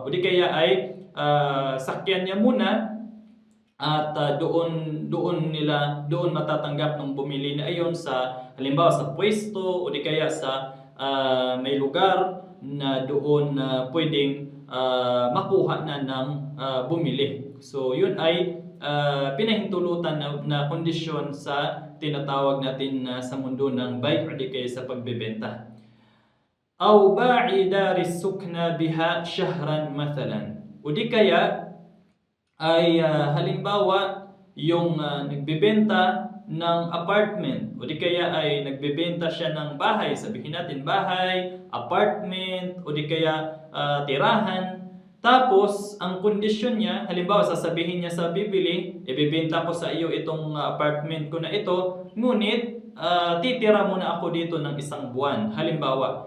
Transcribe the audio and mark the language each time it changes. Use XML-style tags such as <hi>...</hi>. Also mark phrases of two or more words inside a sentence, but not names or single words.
<tl>O di kaya ay sakyan niya muna at doon matatanggap ng bumili na iyon sa halimbawa sa pwesto o di kaya sa may lugar na doon pwedeng makuha na ng bumili. So yun ay pinahintulutan na kondisyon sa tinatawag natin sa mundo ng bay o di kaya sa pagbebenta.</tl> <ar>أو باع الدار سكنى بها شهرا مثلا.</ar> <tl>O di kaya ay halimbawa yung nagbebenta ng apartment o di kaya ay nagbebenta siya ng bahay, sabihin natin bahay, apartment o di kaya tirahan. Tapos ang kondisyon niya, halimbawa sasabihin niya sa bibili, ibebenta ko sa iyo itong apartment ko na ito, ngunit titira muna ako dito ng 1 buwan halimbawa.</tl>